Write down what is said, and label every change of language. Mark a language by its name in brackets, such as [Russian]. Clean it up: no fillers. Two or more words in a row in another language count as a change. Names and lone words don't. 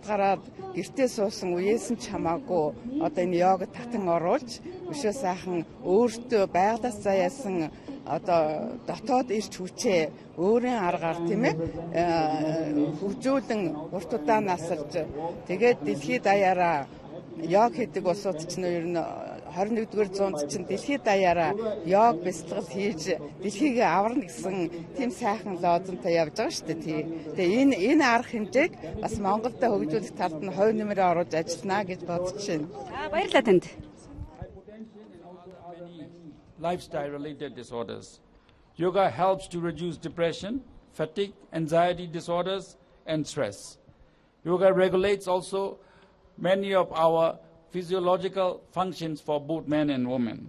[Mongolian] гараад гэртээ суусан үеэс нь ч хамаагүй одоо энэ йогод татан оруулж өшөө сайхан өөртөө байгалаас заяасан одоо дотоод ирч хүчээ өөрийн аргаар тийм ээ хөгжүүлэн урт удаан насалж тэгээд дэлхийд даяараа йог хийдэг улсууд ч ер нь 21-р зуунд чинь дэлхийд даяараа йог бясалгал хийж дэлхийг аварна гэсэн тийм сайхан лозунтай явж байгаа шүү дээ. Тэгээ энэ арга хэмжээг бас Монголд хөгжүүлэх талд нь хувь нэмрээ оруулж ажиллана гэж бодож байна. Баярлалаа танд. [English] Lifestyle related disorders. Yoga helps to reduce depression, fatigue, anxiety disorders, and stress. Yoga regulates also many of our physiological functions for both men and women.